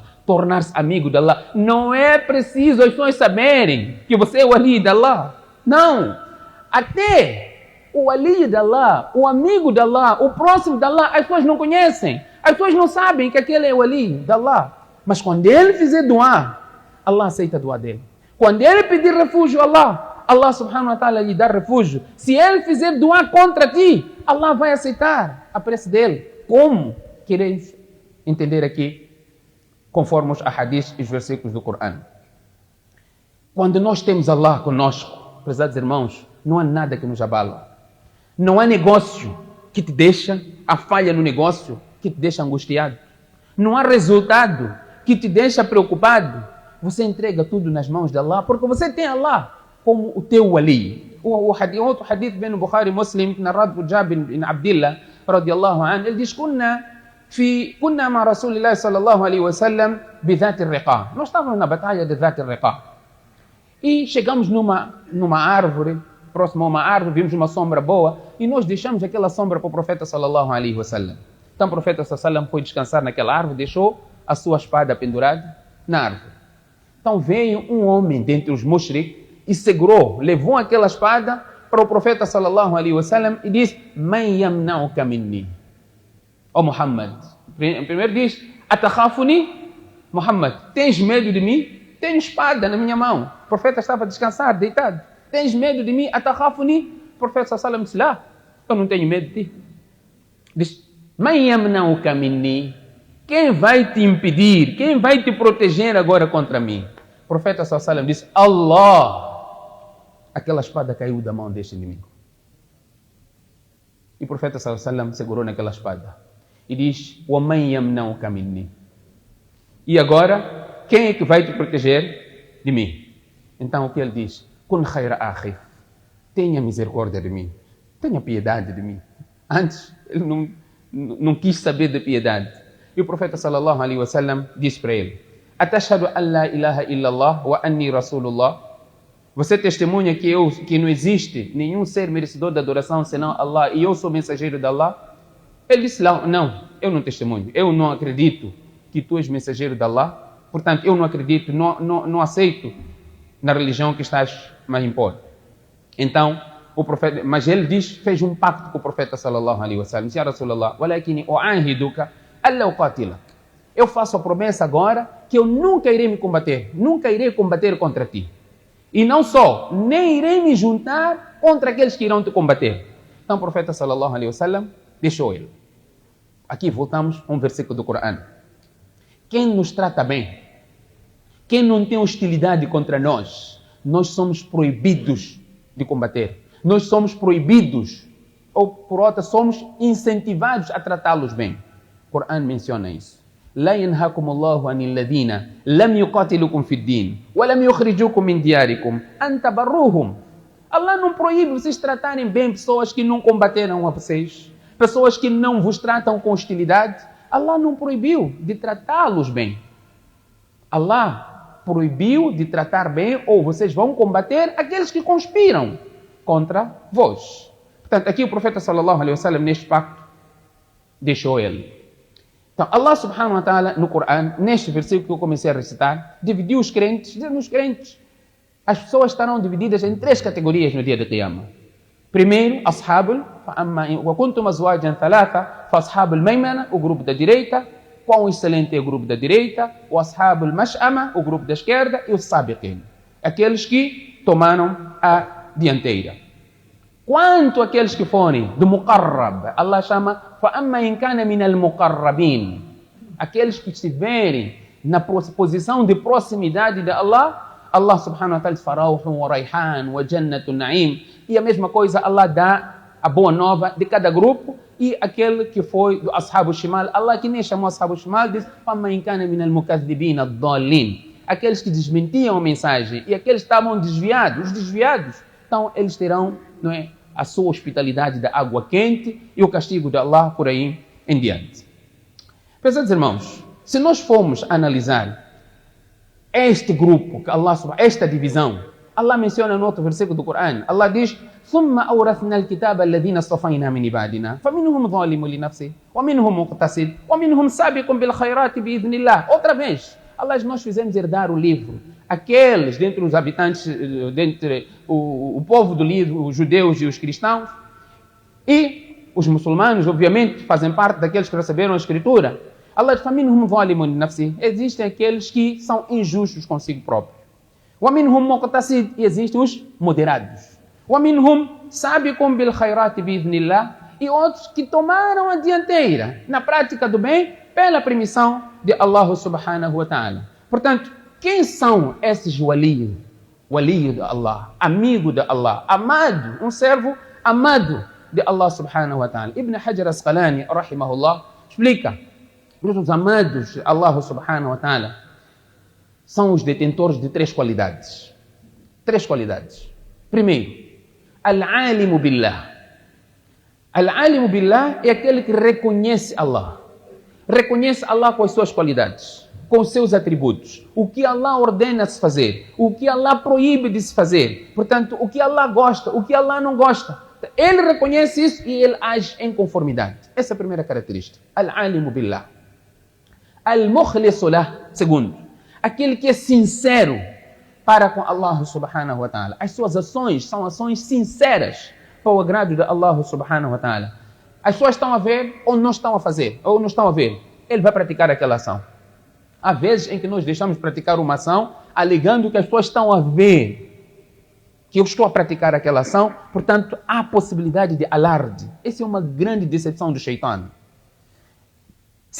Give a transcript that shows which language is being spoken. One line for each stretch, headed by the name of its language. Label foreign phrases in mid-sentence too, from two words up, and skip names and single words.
Portuguese: Tornar-se amigo de Allah. Não é preciso as pessoas saberem que você é wali de Allah. Não. Até o wali de Allah, o amigo de Allah, o próximo de Allah, as pessoas não conhecem. As pessoas não sabem que aquele é o wali de Allah. Mas quando ele fizer dua, Allah aceita a dua dele. Quando ele pedir refúgio a Allah, Allah
Arabic: سبحانه وتعالى
Portuguese: lhe dá refúgio. Se ele fizer dua contra ti, Allah vai aceitar a prece dele. Como? Quereis entender aqui, conforme os hadiths e os versículos do Corão. Quando nós temos Allah conosco, prezados irmãos, não há nada que nos abala. Não há negócio que te deixa, a falha no negócio que te deixa angustiado. Não há resultado que te deixa preocupado. Você entrega tudo nas mãos de Allah, porque você tem Allah como o teu wali. Outro hadith vem no Bukhari Muslim, narrado por Jabir bin Abdillah,
Arabic: رضي الله عنه,
Portuguese: ele diz,
Arabic: كنا مع رسول الله صلى الله عليه وسلم بذات الرقاع.
Portuguese: Nós estávamos na batalha de ذات الرقاع. E chegamos numa árvore, próximo a uma árvore, vimos uma sombra boa, e nós deixamos aquela sombra para o profeta
Arabic: صلى الله عليه وسلم.
Portuguese: Então o profeta
Arabic: صلى الله عليه وسلم
Portuguese: foi descansar naquela árvore, deixou a sua espada pendurada na árvore. Então veio um homem dentre os mushrik e segurou, levou aquela espada para o profeta
Arabic: صلى الله عليه وسلم
Portuguese: e disse,
Arabic: "من يمنعك مني?"
Portuguese: Ó Muhammad, primeiro diz, "Atakhafuni?" Muhammad, tens medo de mim? Tenho espada na minha mão. O profeta estava a descansar, deitado. Tens medo de mim? Atakhafuni? O profeta
Arabic: صلى الله عليه وسلم
Portuguese: disse, eu não tenho medo de ti. Diz,
Arabic: "من يمنعك مني?"
Portuguese: Quem vai te impedir? Quem vai te proteger agora contra mim? O profeta
Arabic: صلى الله عليه وسلم
Portuguese: disse: Allah. Aquela espada caiu da mão deste inimigo. E o profeta
Arabic: صلى الله عليه وسلم
Portuguese: segurou naquela espada e diz:
Arabic: وَمَنْ يَمْنَعُكَ مِنِّي.
Portuguese: E agora, quem é que vai te proteger de mim? Então o que ele diz?
Arabic: كُنْ خَيْرَ أَخِي.
Portuguese: Tenha misericórdia de mim. Tenha piedade de mim. Antes, ele não quis saber de piedade. E o profeta
Arabic: صلى الله عليه وسلم
Portuguese: disse para ele:
Arabic: أتشهد أن لا إله إلا الله وأني رسول الله.
Portuguese: Você testemunha que não existe nenhum ser merecedor de adoração senão Allah e eu sou mensageiro de Allah? Ele disse: não, eu não testemunho. Eu não acredito que tu és mensageiro de Allah. Portanto, eu não acredito, não aceito na religião que estás a impor. Então, o profeta, mas ele fez um pacto com o profeta
Arabic: صلى الله عليه وسلم. يا رسول الله، ولكني أعاهدك ألا أقاتلك.
Portuguese: Eu faço a promessa agora que eu nunca irei me combater, nunca irei combater contra ti. E não só, nem irei me juntar contra aqueles que irão te combater. Então o profeta
Arabic: صلى الله عليه وسلم
Portuguese: deixou ele. Aqui voltamos a um versículo do Corão. Quem nos trata bem, quem não tem hostilidade contra nós, nós somos proibidos de combater. Nós somos proibidos, ou por outra, somos incentivados a tratá-los bem. O Corão menciona isso.
Arabic: لا ينهاكم الله عن الذين لم يقاتلوكم في الدين ولم يخرجوكم من دياركم أن تبروهم.
Portuguese: Allah não proíbe vocês tratarem bem pessoas que não combateram a vocês, pessoas que não vos tratam com hostilidade. Allah não proibiu de tratá-los bem. Allah proibiu de tratar bem, ou vocês vão combater aqueles que conspiram contra vós. Portanto, aqui o profeta
Arabic: صلى الله عليه وسلم
Portuguese: neste pacto deixou ele. Então,
Arabic: الله سبحانه وتعالى,
Portuguese: no Corão, neste versículo que eu comecei a recitar, dividiu os crentes, nos crentes. As pessoas estarão divididas em 3 categorias no dia de Qiyamah. Primeiro,
Arabic: أصحاب، وكنتم أزواجا ثلاثة، فأصحاب الميمنة,
Portuguese: o grupo da direita, quão excelente é o grupo da direita, o
Arabic: أصحاب المشأمة,
Portuguese: o grupo da esquerda, e os sabiqin, aqueles que tomaram a dianteira. Quanto aqueles que forem do muqarrab, Allah chama
Arabic: فَأَمَّا إِنْ كَانَ مِنَ الْمُقَرَّبِينَ.
Portuguese: Aqueles que estiverem na posição de proximidade de Allah, Allah
Arabic: سبحانه وتعالى
Portuguese: diz
Arabic: فَرَوْحٌ وَرَيْحَانٌ وَجَنَّةٌ نَعِيمٌ.
Portuguese: E a mesma coisa, Allah dá a boa nova de cada grupo. E aquele que foi do
Arabic: أصحاب الشمال,
Portuguese: Allah que nem chamou
Arabic: أصحاب الشمال,
Portuguese: diz
Arabic: فَأَمَّا إِنْ كَانَ مِنَ الْمُكَذِّبِينَ الضَّالِّينَ.
Portuguese: Aqueles que desmentiam a mensagem e aqueles que estavam desviados, os desviados, então eles terão, não é, a sua hospitalidade da água quente e o castigo de Allah por aí em diante. Prezados irmãos, se nós formos analisar este grupo, que Allah, esta divisão, Allah menciona no outro versículo do Corão, Allah diz:
Arabic: ثُمَّ أَوْرَثْنَا الْكِتَابَ الَّذِينَ اصْطَفَيْنَا مِنْ عِبَادِنَا فَمِنْهُمْ ظَالِمٌ لِنَفْسِهِ وَمِنْهُمْ مُقْتَصِدٌ وَمِنْهُمْ سَابِقٌ بِالْخَيْرَاتِ بِإِذْنِ اللَّهِ.
Portuguese: Outra vez, Allah, nós fizemos herdar o livro. Aqueles dentre os habitantes, dentre o povo do livro, os judeus e os cristãos, e os muçulmanos, obviamente, fazem parte daqueles que receberam a escritura. Allah diz:
Arabic: فَمِنْهُمْ ظَالِمٌ لِنَفْسِهِ.
Portuguese: Existem aqueles que são injustos consigo próprios.
Arabic: وَمِنْهُمْ مُقْتَصِدٌ.
Portuguese: E existem os moderados.
Arabic: وَمِنْهُمْ سَابِقٌ بِالْخَيْرَاتِ بِإِذْنِ اللَّهِ.
Portuguese: E outros que tomaram a dianteira na prática do bem pela permissão de Allah
Arabic: سبحانه وتعالى.
Portuguese: Portanto, quem são esses wali? Wali de Allah, amigo de Allah, amado, um servo amado de Allah
Arabic: سبحانه وتعالى.
Portuguese: Ibn Hajar Asqalani, rahimahullah, explica que os amados de Allah
Arabic: سبحانه وتعالى
Portuguese: são os detentores de 3 qualidades. 3 qualidades. Primeiro,
Arabic: العالم بالله. العالم بالله
Portuguese: é aquele que reconhece Allah. Reconhece Allah com as suas qualidades, com os seus atributos, o que Allah ordena se fazer, o que Allah proíbe de se fazer, portanto, o que Allah gosta, o que Allah não gosta. Ele reconhece isso e ele age em conformidade. Essa é a primeira característica.
Arabic: العالم بالله. المخلص له.
Portuguese: Segundo, aquele que é sincero para com Allah
Arabic: سبحانه وتعالى.
Portuguese: As suas ações são ações sinceras para o agrado de Allah
Arabic: سبحانه وتعالى.
Portuguese: As pessoas estão a ver ou não estão a fazer, ou não estão a ver. Ele vai praticar aquela ação. Há vezes em que nós deixamos de praticar uma ação alegando que as pessoas estão a ver que eu estou a praticar aquela ação, portanto, há possibilidade de alarde. Essa é uma grande decepção do Shaitan.